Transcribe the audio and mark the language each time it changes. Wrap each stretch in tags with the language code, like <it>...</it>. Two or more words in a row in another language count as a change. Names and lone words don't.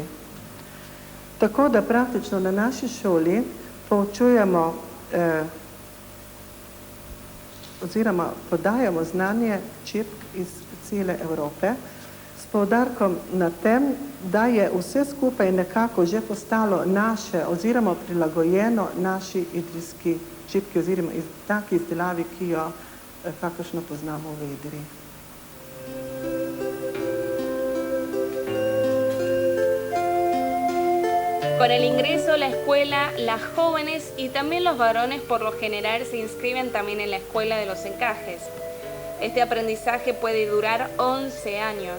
<sl>Tako da praktično na naši šoli poučujemo oziroma podajamo znanje čipk iz cele Evrope s poudarkom na tem, da je vse skupaj nekako že postalo naše oziroma prilagojeno naši idrijski čipki oziroma taki izdelavi, ki jo kakršno poznamo v Idriji.</sl> <es>Con el ingreso a la escuela, las jóvenes y también los varones por lo general se inscriben también en la escuela de los encajes. Este aprendizaje puede durar 11 años.</es>